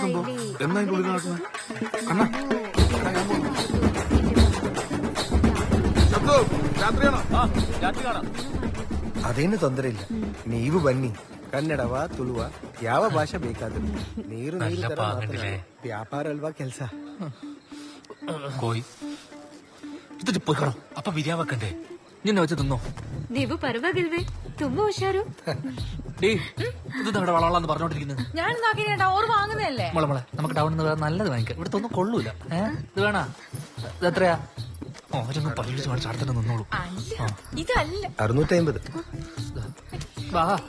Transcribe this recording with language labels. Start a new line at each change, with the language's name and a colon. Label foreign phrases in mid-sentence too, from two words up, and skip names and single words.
Kannada: ಅದೇನು ತೊಂದರೆ ಇಲ್ಲ, ನೀವು ಬನ್ನಿ. ಕನ್ನಡವ ತುಳುವ ಯಾವ ಭಾಷೆ ಬೇಕಾದ್ರೂ ನೀರು ವ್ಯಾಪಾರ ಅಲ್ವಾ ಕೆಲಸ.
Malayalam: കോയി ഇത് പോയിക്കണോ? അപ്പൊ ബിരിയാണി വെക്കണ്ടേ? നിന്നെ വെച്ച് തിന്നോ?
Kannada: ನೀವು ಪರವಾಗಿಲ್ವೇ? ತುಂಬಾ ಹುಷಾರು.
Malayalam: ഇത് നമ്മുടെ വളവളാന്ന് പറഞ്ഞോണ്ടിരിക്കുന്നത്. ഞാൻ നോക്കിട്ടാ ഓർ വാങ്ങുന്നതല്ലേ. മോളെ നമുക്ക് ടൗണിൽ നിന്ന് വേറെ നല്ലത് വാങ്ങിക്കാം. ഇവിടുത്തെ ഒന്നും കൊള്ളൂല. ഇത് വേണാ? ഇത് എത്രയാ? ഓരോന്നും പള്ളിച്ച് മേടിച്ച് അടുത്തിട്ട് നിന്നോളൂ. ഇതല്ല 650. വാ.